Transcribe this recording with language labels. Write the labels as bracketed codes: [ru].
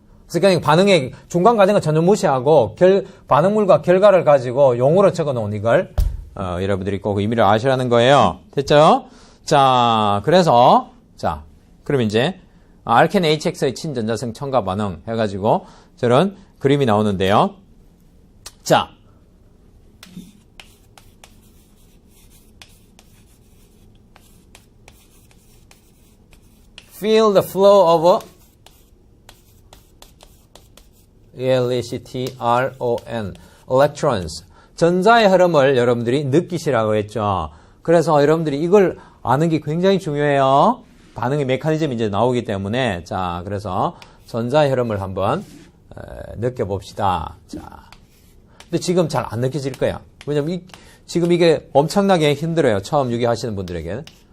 [ko] 그러니까 반응의 중간 과정을 전혀 무시하고 반응물과 결과를 가지고 용어로 적어놓은 이걸 여러분들이 꼭 의미를 아시라는 거예요. 됐죠? 자, 그래서 그럼 이제 알켄 HX의 친전자성 첨가 반응 해가지고 저런 그림이 나오는데요. [en] 자, feel the flow of electron, electrons. [ko] 전자의 흐름을 여러분들이 느끼시라고 했죠. 그래서 여러분들이 이걸 아는 게 굉장히 중요해요. 반응의 메커니즘이 이제 나오기 때문에. 자, 그래서 전자의 흐름을 한번 느껴봅시다. 자, 근데 지금 잘 안 느껴질 거야. 왜냐면 지금 이게 엄청나게 힘들어요. 처음 유기하시는 분들에게.